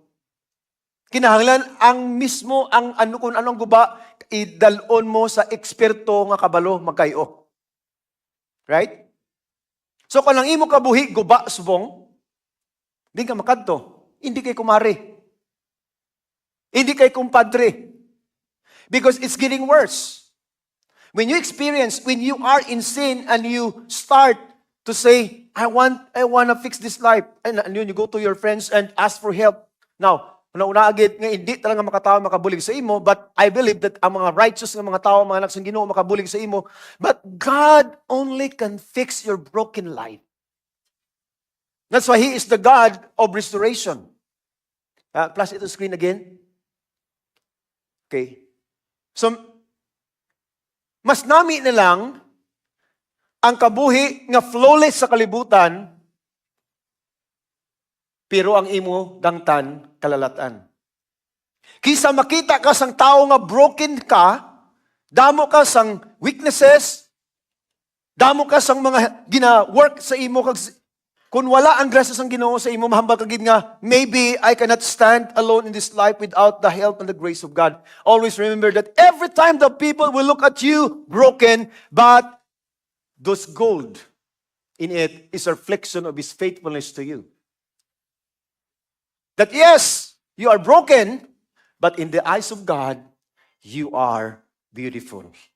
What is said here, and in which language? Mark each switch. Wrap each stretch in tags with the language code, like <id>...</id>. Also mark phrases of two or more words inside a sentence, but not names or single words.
<hil>Kinahanglan kung anong guba, idalon mo sa eksperto nga kabalo magkayo.</hil> <en>Right?</en> <hil>So kung ang imo kabuhi, guba, subong, hindi ka makadto. Hindi kay kumari. Hindi kay kumpadre.</hil> <en>Because it's getting worse. When you are in sin and you start to say, I want to fix this life. And you go to your friends and ask for help. Now,</en> <hil>una agad nga hindi talaga makatao makabulig sa imo,</hil> <en>but I believe that</en> <hil>ang mga righteous nga mga tao, mga anak sa Ginoo makabulig sa imo,</hil> <en>but God only can fix your broken life. That's why He is the God of restoration. Plus it to screen again. Okay. So,</en> <hil>mas nami na lang ang kabuhi nga flawless sa kalibutan, pero ang imo dangtan kalalatan. Kisa makita ka sang tao nga broken ka, damo ka sang weaknesses, damo ka sang mga gina-work sa imo, kung wala ang grasya sang Ginoo sa imo, mahambal kagid nga,</hil> <en>maybe I cannot stand alone in this life without the help and the grace of God. Always remember that every time the people will look at you broken, but those gold in it is a reflection of His faithfulness to you. That yes, you are broken, but in the eyes of God, you are beautiful.</en>